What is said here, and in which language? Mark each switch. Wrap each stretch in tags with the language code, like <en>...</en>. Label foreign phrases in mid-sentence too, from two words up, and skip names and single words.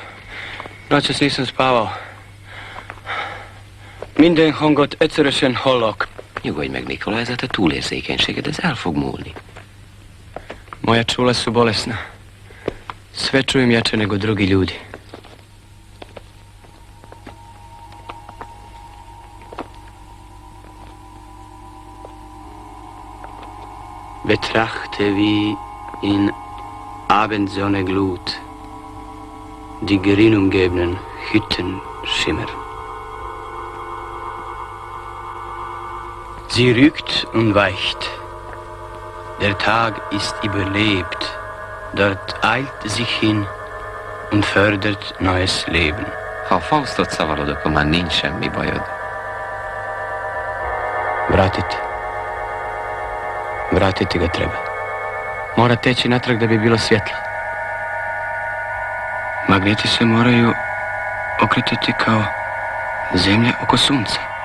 <hr>Noćas nisam spavao.</hr> <hu>Minden hangot egyszerűen hallok. Nyugodj meg, Nikole, ez a te túlérzékenységed, ez el fog múlni.</hu> <hr>Moja čula su bolesna. Sve čujem jače nego drugi ljudi.</hr> <de>Betrachte wie in Abendsonne Glut die grün umgebenen Hütten Schimmer. Sie rückt und weicht. Der Tag ist überlebt. Dort eilt sich hin und fördert neues Leben.</de> <hu>Ha Faustot szavarod, akkor már nincs semmi bajod.</hu> <hr>Vratiti ga treba. Mora teći natrag da bi bilo svjetlo. Magneti se moraju okretati kao zemlja oko sunca.</hr>